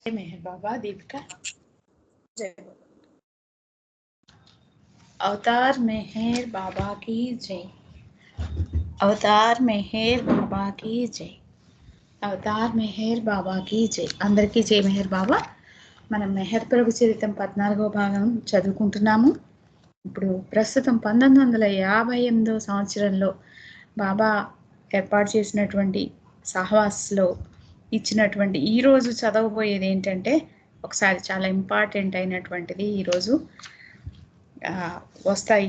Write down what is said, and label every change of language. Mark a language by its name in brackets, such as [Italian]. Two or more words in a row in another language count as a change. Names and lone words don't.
[Hindi] मेहर बाबा दीपिका जय अवतार मेहर बाबा की जय। अवतार मेहर बाबा की जय। [Telugu] అవతార్ మెహర్ బాబాకి జై. అందరికీ జై మెహర్ బాబా. మనం మెహర్ ప్రభు చరిత్రం 14వ భాగం చదువుకుంటున్నాము. ఇప్పుడు ప్రస్తుతం 1958వ సంవత్సరంలో బాబా ఏర్పాటు చేసినటువంటి సహవాస్లో ఇచ్చినటువంటి ఈరోజు చదవబోయేది ఏంటంటే ఒకసారి చాలా ఇంపార్టెంట్ అయినటువంటిది ఈరోజు వస్తాయి.